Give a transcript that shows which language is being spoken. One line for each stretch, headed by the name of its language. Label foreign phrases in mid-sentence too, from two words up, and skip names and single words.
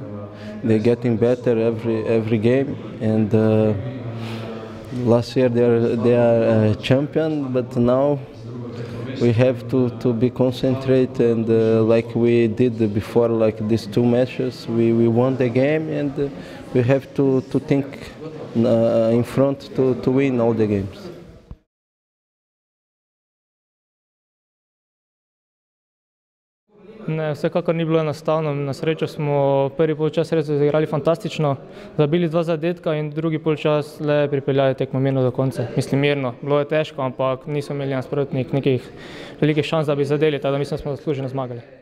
English: They're getting better every game. And last year they are a champion, but now we have to be concentrated and like we did before, like these 2 matches, we won the game and we have to think in front to win all the games.
Slovenian: Ne, vsekakor ni bilo enostavno. Na srečo smo prvi polčas res igrali fantastično, zabili 2 zadetka in drugi polčas le pripeljali tekmo mirno do konca. Mislim mirno, bilo je težko, ampak niso imeli nasprotnik nekih velikih šans, da bi zadeli, tako da mislim, da smo zasluženo zmagali.